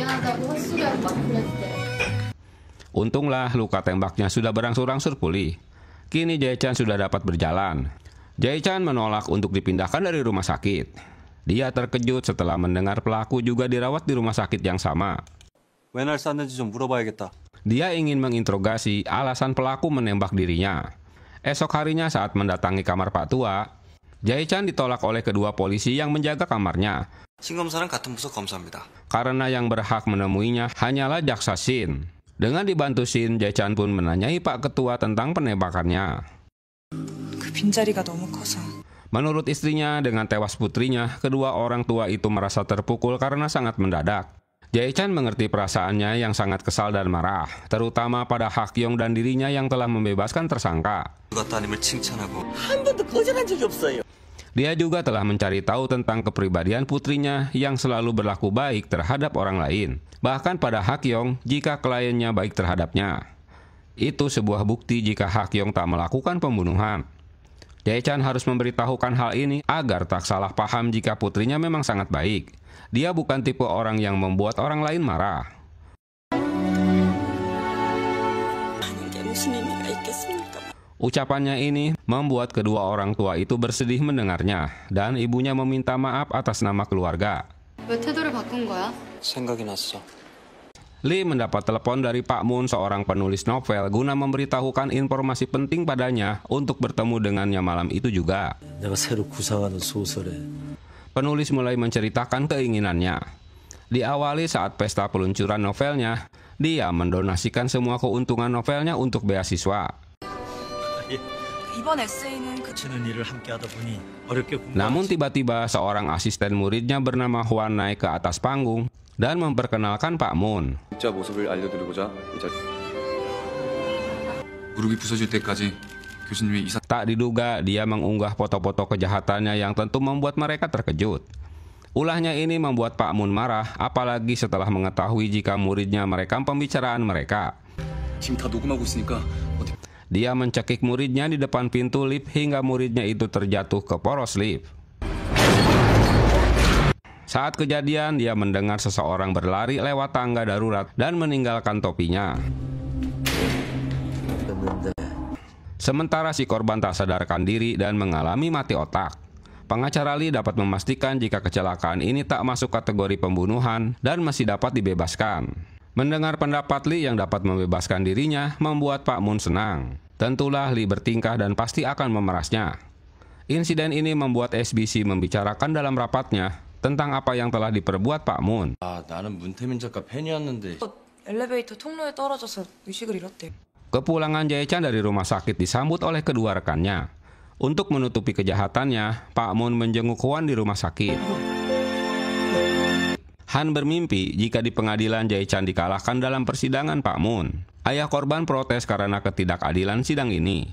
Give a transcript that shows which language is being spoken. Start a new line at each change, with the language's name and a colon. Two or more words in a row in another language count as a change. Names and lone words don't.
Indonesian: Untunglah luka tembaknya sudah berangsur-angsur pulih. Kini Jae-chan sudah dapat berjalan. Jae-chan menolak untuk dipindahkan dari rumah sakit. Dia terkejut setelah mendengar pelaku juga dirawat di rumah sakit yang sama.
Korean: 왜 날 쐈는지 좀 물어봐야겠다.
Indonesian: Dia ingin menginterogasi alasan pelaku menembak dirinya. Esok harinya saat mendatangi kamar Pak tua, Jae-chan ditolak oleh kedua polisi yang menjaga kamarnya.
Korean: 신검사랑 같은 부서 검사입니다.
Indonesian: Karena yang berhak menemuinya hanyalah jaksa Shin. Dengan dibantu Shin, Jae-chan pun menanyai Pak ketua tentang penembakannya.
Korean: 그 빈자리가 너무 커서.
Indonesian: Menurut istrinya, dengan tewas putrinya, kedua orang tua itu merasa terpukul karena sangat mendadak. Jae-chan mengerti perasaannya yang sangat kesal dan marah, terutama pada Hak-yong dan dirinya yang telah membebaskan tersangka.
Korean: 따님을 칭찬하고 한 번도 거절한 적이 없어요.
Indonesian: Dia juga telah mencari tahu tentang kepribadian putrinya yang selalu berlaku baik terhadap orang lain, bahkan pada Hak-yong jika kliennya baik terhadapnya. Itu sebuah bukti jika Hak-yong tak melakukan pembunuhan. Jae-chan harus memberitahukan hal ini agar tak salah paham jika putrinya memang sangat baik. Dia bukan tipe orang yang membuat orang lain marah. Ucapannya ini membuat kedua orang tua itu bersedih mendengarnya, dan ibunya meminta maaf atas nama keluarga.
Korean: 왜 태도를 바꾼 거야? 생각이 났어.
Indonesian: Lee mendapat telepon dari Pak Moon, seorang penulis novel, guna memberitahukan informasi penting padanya untuk bertemu dengannya malam itu juga.
Korean: 내가 새로 구상하는 소설에
Indonesian: Penulis mulai menceritakan keinginannya. Diawali saat pesta peluncuran novelnya, dia mendonasikan semua keuntungan novelnya untuk beasiswa.
Korean: 이번 에세이는 그 치는 일을 함께 하다 보니 어렵게
Indonesian: Namun tiba-tiba seorang asisten muridnya bernama Hwan naik ke atas panggung dan memperkenalkan Pak Moon.
Korean: 진짜 모습을 알려드리고자 무릎이 부서질 때까지 교수님이 이사
Indonesian: Tak diduga dia mengunggah foto-foto kejahatannya yang tentu membuat mereka terkejut. Ulahnya ini membuat Pak Moon marah, apalagi setelah mengetahui jika muridnya merekam pembicaraan mereka.
Korean: 지금 다 녹음하고 있으니까 어디
Indonesian: Dia mencekik muridnya di depan pintu lift hingga muridnya itu terjatuh ke poros lift. Saat kejadian, dia mendengar seseorang berlari lewat tangga darurat dan meninggalkan topinya. Sementara si korban tak sadarkan diri dan mengalami mati otak. Pengacara Lee dapat memastikan jika kecelakaan ini tak masuk kategori pembunuhan dan masih dapat dibebaskan. Mendengar pendapat Lee yang dapat membebaskan dirinya membuat Pak Moon senang. Tentulah Lee bertingkah dan pasti akan memerasnya. Insiden ini membuat SBC membicarakan dalam rapatnya tentang apa yang telah diperbuat Pak Moon.
Korean: 아, 나는 문태민 작가 팬이었는데. 엘리베이터 통로에 떨어져서 의식을 잃었대.
Indonesian: Kepulangan Jae-chan dari rumah sakit disambut oleh kedua rekannya. Untuk menutupi kejahatannya, Pak Moon menjenguk Hwan di rumah sakit. Han bermimpi jika di pengadilan Jae-chan dikalahkan dalam persidangan Pak Moon. Ayah korban protes karena ketidakadilan sidang ini.